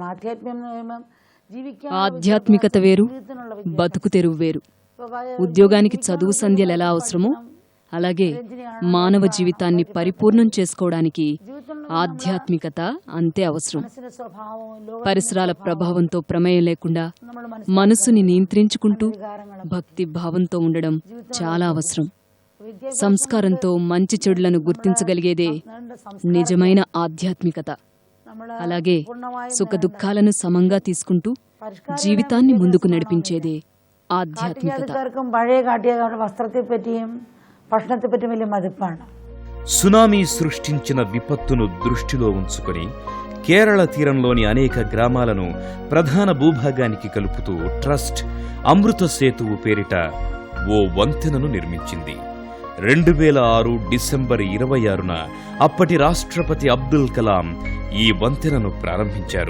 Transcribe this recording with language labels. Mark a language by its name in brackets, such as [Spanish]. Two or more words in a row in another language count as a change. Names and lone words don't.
[Malayalam] ആധ്യാത്മികം ജീവിക്കാൻ [Telugu] ఆధ్యాత్మికత వేరు, బతుకు తెరువు వేరు. ఉద్యోగానికి చదువు సంధ్యలు ఎలా అవసరమో అలాగే మానవ జీవితాన్ని పరిపూర్ణం చేసుకోవడానికి ఆధ్యాత్మికత అంతే అవసరం. పరిసరాల ప్రభావంతో ప్రమేయం లేకుండా మనసుని నియంత్రించుకుంటూ భక్తి భావంతో ఉండడం చాలా అవసరం. సంస్కారంతో మంచి చెడులను గుర్తించగలిగేదే నిజమైన ఆధ్యాత్మికత. అలాగే సుఖదుఖాలను సమంగా తీసుకుంటూ జీవితాన్ని ముందుకు నడిపించేదే ఆధ్యాత్మికత. [Malayalam] പഴയ കാട്ടിയവരുടെ വസ്ത്രത്തെപ്പറ്റിയും ഭക്ഷണത്തെപ്പറ്റിയും വലിയ മതിപ്പാണ്. [Telugu] సునామీ సృష్టించిన విపత్తును దృష్టిలో ఉంచుకొని కేరళ తీరంలోని అనేక గ్రామాలను ప్రధాన భూభాగానికి కలుపుతూ ట్రస్ట్ అమృత సేతువు పేరిట ఓ వంతెనను నిర్మించింది. 2006 డిసెంబర్ 26న అప్పటి రాష్ట్రపతి అబ్దుల్ కలాం ఈ వంతెనను ప్రారంభించారు.